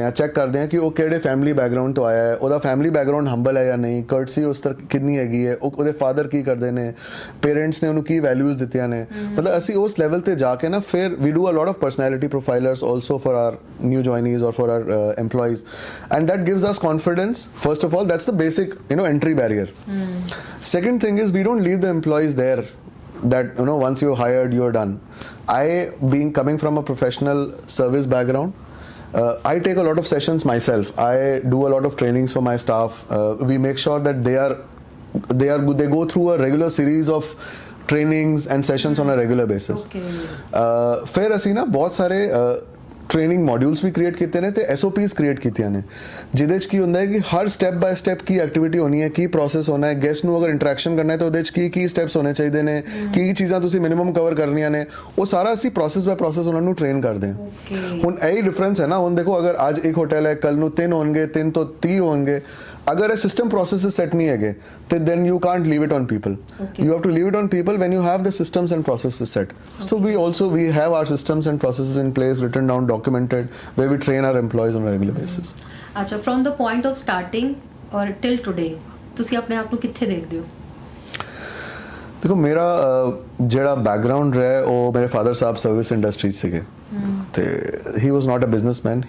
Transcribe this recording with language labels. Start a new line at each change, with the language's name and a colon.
Punjabi: ਕਰਦੇ ਆ, ਚੈੱਕ ਕਰਦੇ ਆ ਕਿ ਉਹ ਕਿਹੜੇ ਫੈਮਿਲੀ ਬੈਕਗ੍ਰਾਉਂਡ ਤੋਂ ਆਇਆ ਹੈ, ਉਹਦਾ ਫੈਮਿਲੀ ਬੈਕਗ੍ਰਾਉਂਡ ਹੰਬਲ ਹੈ ਜਾਂ ਨਹੀਂ, ਕਰਟਸੀ ਉਸ ਤਰ੍ਹਾਂ ਕਿੰਨੀ ਹੈਗੀ ਹੈ, ਉਹਦੇ ਫਾਦਰ ਕੀ ਕਰਦੇ ਨੇ, ਪੇਰੈਂਟਸ ਨੇ ਉਹਨੂੰ ਕੀ ਵੈਲਿਊਜ਼ ਦਿੱਤੀਆਂ ਨੇ, ਮਤਲਬ ਅਸੀਂ ਉਸ ਲੈਵਲ ਤੇ ਜਾ ਕੇ ਨਾ ਫਿਰ ਵੀ
English: Do a lot of personality profilers also for our new joinees or for our employees, and that gives us confidence. First of all, that's the basic entry barrier. Second thing is we don't leave the employees there, that once you're hired you're done. I, being coming from a professional service background, I take a lot of sessions myself. I do a lot of trainings for my staff. We make sure that they go through a regular series of trainings and sessions on a regular basis.
Punjabi: फिर ਅਸੀਂ ਨਾ ਬਹੁਤ ਸਾਰੇ training modules ਵੀ create ਕੀਤੇ ਨੇ ਤੇ SOPs create ਕੀਤੀਆਂ ਨੇ, ਜਿਹਦੇ 'ਚ ਕੀ ਹੁੰਦਾ ਹੈ ਕਿ ਹਰ step by step Ki activity ਹੋਣੀ ਹੈ, ਕੀ ਪ੍ਰੋਸੈਸ ਹੋਣਾ ਹੈ, ਗੈਸਟ ਨੂੰ ਅਗਰ ਇੰਟਰੈਕਸ਼ਨ ਕਰਨਾ ਹੈ ਤਾਂ ਉਹਦੇ 'ਚ ਕੀ ਸਟੈਪਸ ਹੋਣੇ ਚਾਹੀਦੇ ਨੇ, ਕੀ ਚੀਜ਼ਾਂ ਤੁਸੀਂ ਮਿਨੀਮਮ ਕਵਰ ਕਰਨੀਆਂ ਨੇ, ਉਹ ਸਾਰਾ ਅਸੀਂ ਪ੍ਰੋਸੈਸ ਬਾਏ ਪ੍ਰੋਸੈਸ ਉਹਨਾਂ ਨੂੰ ਟ੍ਰੇਨ ਕਰਦੇ ਹਾਂ। ਹੁਣ ਇਹੀ ਡਿਫਰੈਂਸ ਹੈ ਨਾ, ਹੁਣ ਦੇਖੋ ਅਗਰ ਅੱਜ ਇੱਕ ਹੋਟਲ ਹੈ, ਕੱਲ ਨੂੰ 3 ਹੋਣਗੇ, 3 ਤੋਂ 30 ਹੋਣਗੇ,
Hindi: अगर सिस्टम प्रोसेसेस सेट नहीं है तो
English: then you can't leave it on people. You have to leave it on people when you have the systems and processes set. So we have our systems and processes in place, written down, documented, where we train our employees on a regular basis. अच्छा, from the point of starting or till today
Punjabi: ਤੁਸੀਂ ਆਪਣੇ ਆਪ ਨੂੰ ਕਿੱਥੇ ਦੇਖਦੇ ਹੋ?
Hindi: देखो मेरा ਜਿਹੜਾ बैकग्राउंड रहा है वो मेरे फादर साहब सर्विस इंडस्ट्री ਸੀਗੇ ਤੇ
English: he was not a businessman.